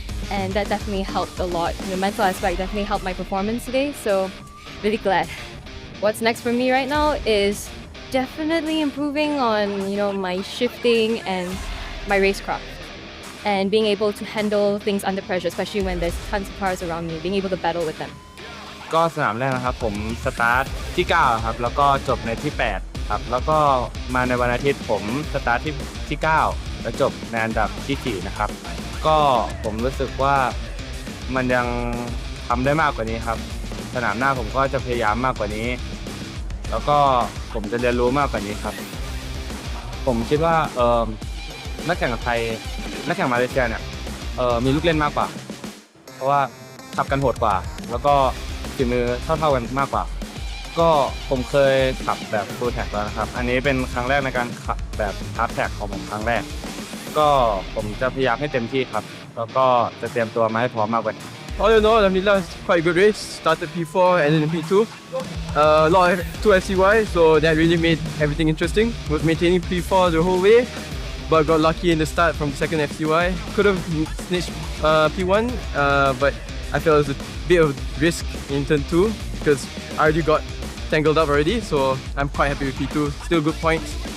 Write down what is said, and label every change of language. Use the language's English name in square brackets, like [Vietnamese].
[English] And that definitely helped a lot. The mental aspect definitely helped my performance today, so really glad. What's next for me right now is definitely improving on, my shifting and my racecraft. And being able to handle things under pressure, especially when there's tons of cars around me, being able to battle with them. [Thai] ก็สนามแรกนะครับผมสตาร์ทที่9ครับแล้วก็จบในที่8ครับแล้วก็มาในวันอาทิตย์ผมสตาร์ทที่9แล้วจบในอันดับที่4นะครับก็ผมรู้สึกว่ามันยังทำได้มากกว่านี้ครับสนามหน้าผมก็จะพยายามมากกว่านี้แล้วก็ผมจะเรียนรู้มากกว่านี้ครับ ผมคิดว่านักแข่งไทยนักแข่งมาเลเซียเนี่ยมีลูกเล่นมากกว่าเพราะว่าขับกันโหดกว่าแล้วก็ฝีมือเท่ากันมากกว่าก็ผมเคยขับแบบฟูลแท็กแล้วนะครับอันนี้เป็นครั้งแรกในการขับแบบฮาร์ดแท็กของผมครั้งแรกก็ผมจะพยายามให้เต็มที่ครับแล้วก็จะเตรียมตัวมาให้พร้อมมากกว่า [English] All in all, Alhamdulillah, it's quite a good race. Started P4 and then P2. A lot of 2 FCY, so that really made everything interesting. Was maintaining P4 the whole way, but got lucky in the start from the second FCY. Could have snitched P1, but I felt it was a bit of risk in turn 2 because I already got tangled up already, so I'm quite happy with P2. Still good points.